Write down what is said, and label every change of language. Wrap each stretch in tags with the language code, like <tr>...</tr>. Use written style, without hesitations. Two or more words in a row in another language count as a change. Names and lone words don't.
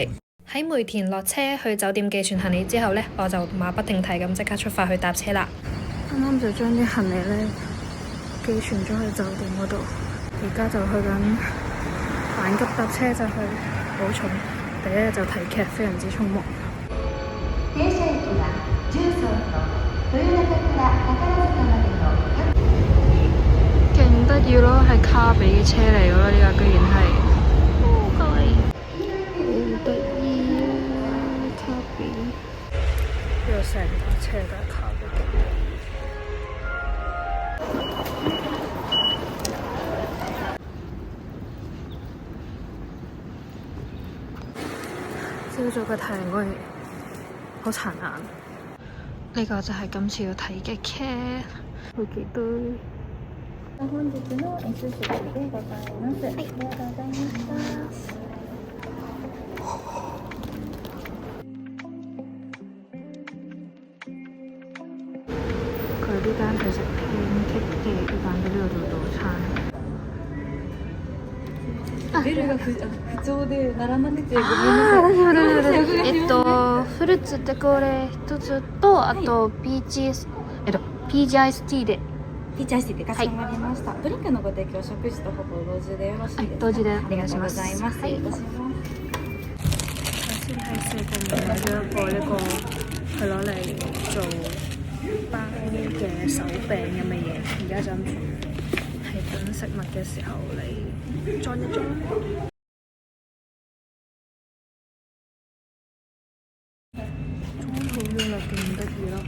<yue>喺梅田落車去酒店寄存行李之後呢，我就馬不停蹄咁即刻出發去搭車啦。啱啱就將啲行李呢寄存咗去酒店嗰度，而家就去緊緊急搭車就去寶松。第一日就睇劇，非常之匆忙。</yue> <ja>停車駅は十三と豊中から宝塚までの</ja> <yue>勁得意咯，係卡比嘅車嚟嘅咯，呢個居然係，好可愛，好得意啊！卡比，呢個成架車都係卡比嘅。朝早嘅太陽果然好殘眼。呢個就係今次要睇嘅劇，好期待。</yue> <ja>本日の寿司でございます。ありがとうございました。</ja> <yue>佢呢間係食偏激嘅，呢間喺呢度做早餐。</yue> <ja>ベルが不調で並ばなくてごめんなさい。フルーツってこれ一つと、あとピーチアイスティーで。ピーチアイスティーでかしこまりました。ドリンクのご提供食事とほぼ同時でよろしいですか？同時でおありがとうご願いします。ざいます。失礼いたします。</ja> <yue>首先喺四個面買咗一個呢個係攞嚟做包嘅手餅咁嘅嘢，而家就諗住係等食物嘅時候嚟裝一裝。裝好咗啦，勁得意咯！</yue>